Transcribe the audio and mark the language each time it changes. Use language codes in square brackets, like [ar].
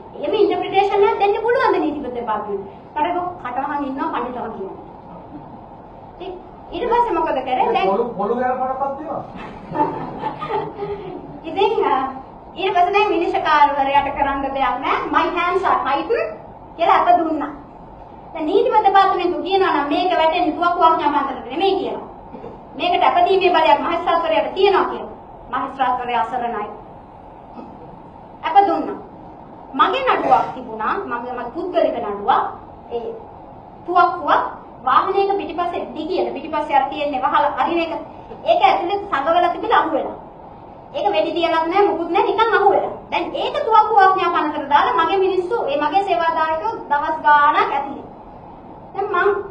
[si] එහෙම ඉන්ටර්ප්‍රිටේෂන් එකක් දෙන්න පුළුවන්ද නීතිපති දෙපාර්තමේන්තුවේ? කටවහන් ඉන්නවා පඬිතුමා කියනවා. ඊට පස්සේ මොකද කරේ? දැන් පොළු ගැන පරපත් දෙනවා. ඉතින් ඊට පස්සේ දැන් විනිශ්චයකාරවරයාට කරන්න දෙයක් නැහැ. [en] My hands are tied [si] කියලා අප දුන්නා. දැන් නීතිපති දෙපාර්තමේන්තුව කියනවා නම් මේක වැටෙන්නේ තුවක්කු ආඥාපනතට නෙමෙයි කියලා. මේකට අපදීමේ බලයක් මහේස්ත්‍රාත්වරයාට තියෙනවා කියලා. මහේස්ත්‍රාත්වරයා අසරණයි. අප දුන්නා. මගේ නඩුවක් තිබුණා මගේ පුද්ගලික නඩුවක් ඒ තුවක්කුව වාහනයක පිටිපස්සේ දිගියට පිටිපස්සේ අර තියෙන්නේ වහලා අරින එක ඒක ඇතුලේ සංගවලා තිබිලා අහු වෙලා ඒක වෙඩි තියලත් නැහැ මුකුත් නැහැ නිකන් අහු වෙලා දැන් ඒක තුවක්කුව ආඥා පනතට දාලා මගේ මිනිස්සු ඒ මගේ සේවාදායකයෝ දවස් ගාණක් ඇතුලේ දැන් මං